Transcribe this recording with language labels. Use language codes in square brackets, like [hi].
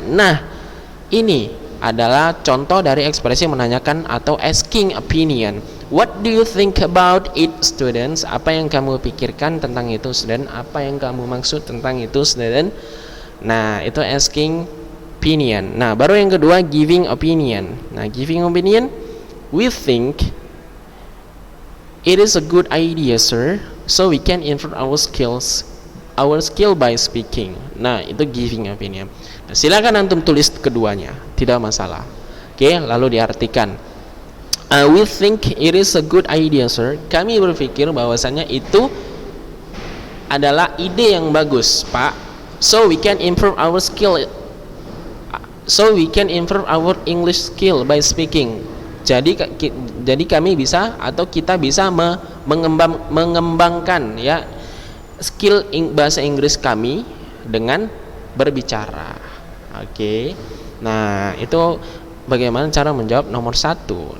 [id] Nah, ini adalah contoh dari ekspresi menanyakan atau asking opinion. [en] What do you think about it, students? [id] Apa yang kamu pikirkan tentang itu, student? Apa yang kamu maksud tentang itu, student? Nah, itu [en] asking opinion. [id] Nah, baru yang kedua, [en] giving opinion. Nah, giving opinion, we think it is a good idea, sir, so we can improve our skill by speaking. [id] Nah, itu giving opinion. Nah, silakan antum tulis keduanya, tidak masalah. Oke, lalu diartikan. [en] We think it is a good idea, sir. [id] Kami berpikir bahwasannya itu adalah ide yang bagus, Pak. [en] So we can improve our English skill by speaking. [id] Jadi kami bisa atau kita bisa mengembangkan, ya, skill bahasa Inggris kami dengan berbicara. Oke. Nah, itu bagaimana cara menjawab nomor 1.